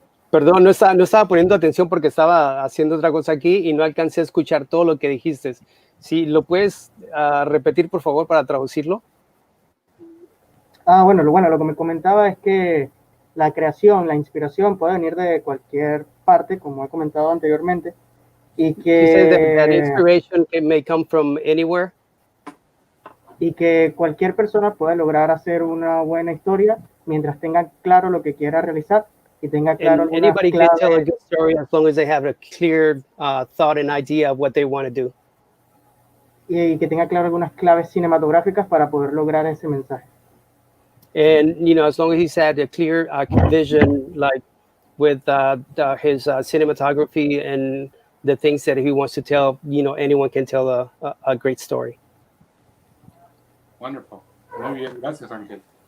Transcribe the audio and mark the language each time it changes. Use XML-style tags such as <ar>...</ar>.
<es>Perdón, no estaba poniendo atención porque estaba haciendo otra cosa aquí y no alcancé a escuchar todo lo que dijiste. Si lo puedes repetir, por favor, para traducirlo. Bueno, lo que me comentaba es que la creación, la inspiración puede venir de cualquier parte, como he comentado anteriormente, y que</es> <en>that inspiration may come from anywhere.</en> <es>Y que cualquier persona puede lograr hacer una buena historia mientras tenga claro lo que quiera realizar y tenga claro algunas</es> <en>Anybody can tell a</en> <es>claves.</es> <en>good story as long as they have a clear thought and idea of what they want to do.</en> <es>Y que tenga claro algunas claves cinematográficas para poder lograr ese mensaje.</es> <en>And as long as he's had a clear vision, like with his cinematography and the things that he wants to tell, anyone can tell a great story. Wonderful.</en> <es>Muy bien. Gracias, Ángel.</es>